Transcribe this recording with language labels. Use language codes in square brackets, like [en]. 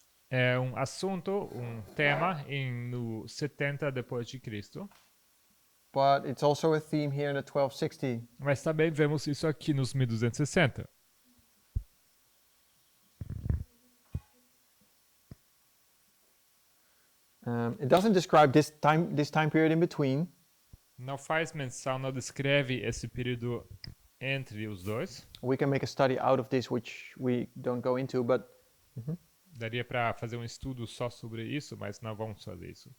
[pt] é um assunto, um tema no 70 depois de Cristo. [en] but it's also a theme here in the 1260. [pt] Mas também vemos isso aqui nos 1260. [en] It doesn't describe this time period in between, [pt] Não faz menção, não descreve esse período entre os dois. [en] we can make a study out of this, which we don't go into, but [pt] Daria para fazer um estudo só sobre isso, mas não vamos fazer isso.